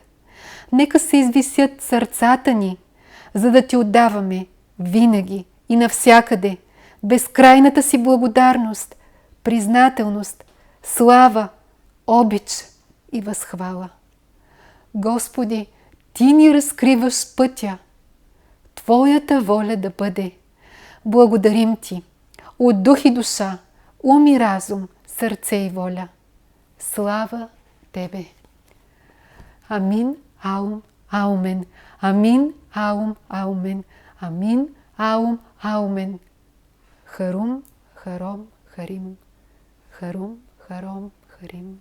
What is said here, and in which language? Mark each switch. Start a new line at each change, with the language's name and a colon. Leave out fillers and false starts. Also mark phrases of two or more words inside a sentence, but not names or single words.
Bulgarian: Нека се извисят сърцата ни, за да Ти отдаваме винаги и навсякъде безкрайната си благодарност, признателност, слава, обич и възхвала. Господи, Ти ни разкриваш пътя. Твоята воля да бъде. Благодарим Ти от дух и душа, ум и разум, сърце и воля. Слава Тебе! Амин, аум, аумен. Амин, аум, аумен. Амин, аум, аумен. Харум, харом, харим. Харум, харом, харим.